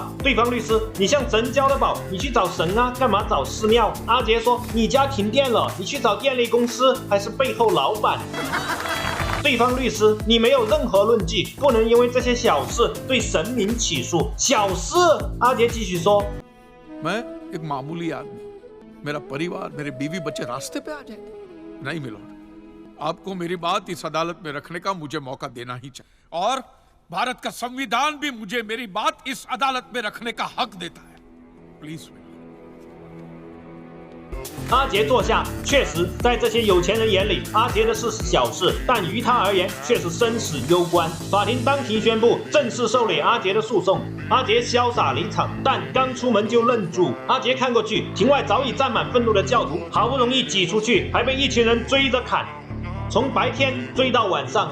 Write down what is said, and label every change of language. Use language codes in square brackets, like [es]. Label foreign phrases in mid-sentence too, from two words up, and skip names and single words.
[zh] 对方律师，你向神交了保，你去找神啊，干嘛找寺庙？阿杰说，你家停电了，你去找电力公司还是背后老板？对方律师，你没有任何论据，不能因为这些小事对神明起诉。小事？阿杰继续说， [hi] मैं एक मामूली आदमी, मेरा परिवार, मेरे बीवी बच्चे रास्ते पे आ जाए। नहीं मिलोड, आपको मेरी बात इस अदालत में रखने का मुझे मौका देना ही चाहिए, और भारत का संविधान भी मुझे मेरी बात इस अदालत में रखने का हक देता है। प्लीज। [zh] 阿杰坐下，确实，在这些有钱人眼里，阿杰的事是小事，但于他而言却是生死攸关。法庭当庭宣布正式受理阿杰的诉讼。阿杰潇洒离场，但刚出门就愣住。阿杰看过去，庭外早已站满愤怒的教徒，好不容易挤出去，还被一群人追着砍，从白天追到晚上。